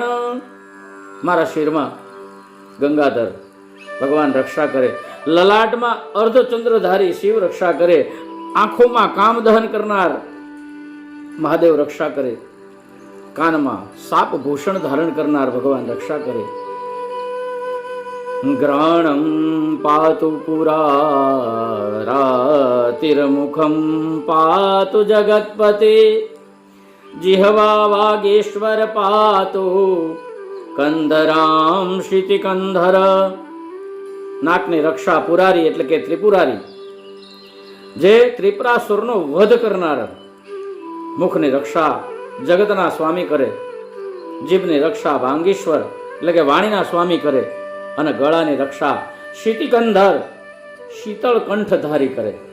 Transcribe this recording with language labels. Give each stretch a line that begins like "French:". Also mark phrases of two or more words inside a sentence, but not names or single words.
Gujarati: મારા શિરમાં ગંગાધર ભગવાન રક્ષા કરે, લલાટમાં અર્ધચંદ્રધારી શિવ રક્ષા કરે, આંખોમાં કામદહન કરનાર મહાદેવ રક્ષા કરે, કાનમાં સાપ ભૂષણ ધારણ કરનાર ભગવાન રક્ષા કરે.
Sanskrit: ગ્રહણમ પાતુ પુરારાતિર્મુખમ પાતુ જગત્પતિ जिह्वा वागेश्वर पातु કંધરામ શિતિકંધર.
Gujarati: નાકની રક્ષા પુરારી એટલે કે ત્રિપુરારી, જે ત્રિપુરાસુરનો વધ કરનાર. મુખની રક્ષા જગતના સ્વામી કરે, જીભની રક્ષા વાંગીશ્વર એટલે કે વાણીના સ્વામી કરે, અને ગળાની રક્ષા શિતિકંધર શીતળ કંઠધારી કરે.